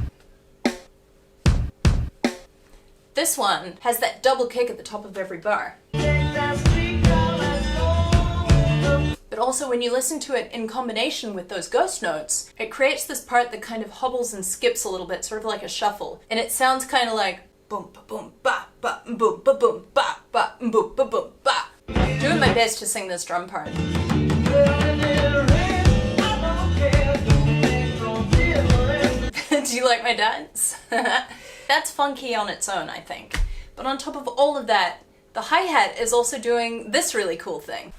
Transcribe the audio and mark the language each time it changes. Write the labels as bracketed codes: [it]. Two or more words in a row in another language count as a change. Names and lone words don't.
[en] This one has that double kick at the top of every bar. But also when you listen to it in combination with those ghost notes, it creates this part that kind of hobbles and skips a little bit, sort of like a shuffle. And it sounds kind of like boom ba boom ba ba boom ba boom ba ba boom ba boom ba. Doing my best to sing this drum part. Do you like my dance? That's funky on its own, I think. But on top of all of that, the hi-hat is also doing this really cool thing.